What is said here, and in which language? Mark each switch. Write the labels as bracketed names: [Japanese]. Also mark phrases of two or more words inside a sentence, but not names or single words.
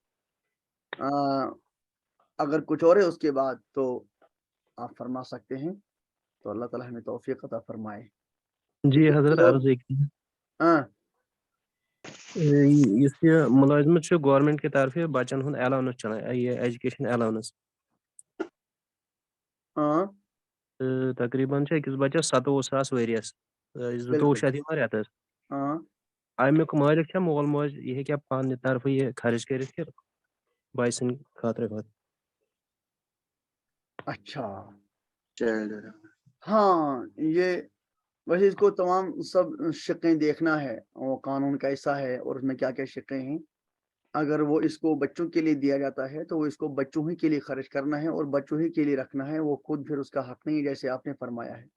[Hindi] अगर कुछ और है उसके बाद तो आप फरमा सकते हैं, तो अल्लाह ताला हमें तौफीक अता फरमाए। जी हजरत अर्ज एक ये मुलाजमत गवर्नमेंट की तरफ [Kashmiri] बच्चन हुंद अलाउंस चलान, ये [English] education allowance [Kashmiri] तकरीबन अकिस बच्चस 27,000 वरियस, 22 रेतस। अमुक मालिक मोल मोज यह क्या पान तरफ ये खर्च कर बच्चन खातर। [Hindi] अच्छा, हाँ, ये वैसे इसको तमाम सब शिक्कें देखना है, वो कानून कैसा है और उसमें क्या क्या शिक्कें हैं। अगर वो इसको बच्चों के लिए दिया जाता है तो वो इसको बच्चों ही के लिए खर्च करना है और बच्चों ही के लिए रखना है, वो खुद फिर उसका हक नहीं है, जैसे आपने फरमाया है।